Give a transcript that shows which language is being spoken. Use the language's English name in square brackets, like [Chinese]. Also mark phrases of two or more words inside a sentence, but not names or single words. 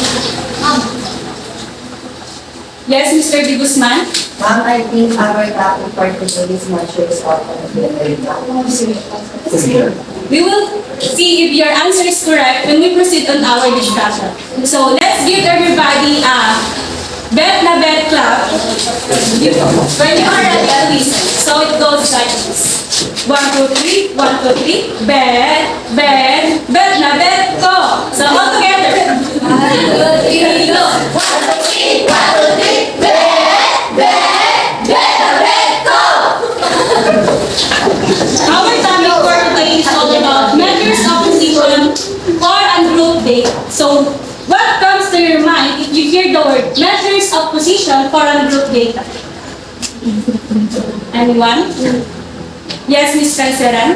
[English] Yes, Mr. De Guzman? Ma'am, I think our topic for today's measures of We will see if your answer is correct when we proceed on our discussion. So, let's give everybody a [Filipino] bet na bet [English] clap when you are ready to listen. So, it goes like this. 1, 2, 3, 1, 2, 3, [Filipino] bet, bet, bet na bet ko. [English] So, all together. 1, 2, 3, go. 1, 2, 3, 1, 2, 3, [Filipino] bet, bet, bet na bet ko. [English] Our topic for today is all about measures of position for ungrouped data. So, what comes to your mind if you hear the word measures of position for ungrouped data? Anyone? Yes, Ms. Canceran?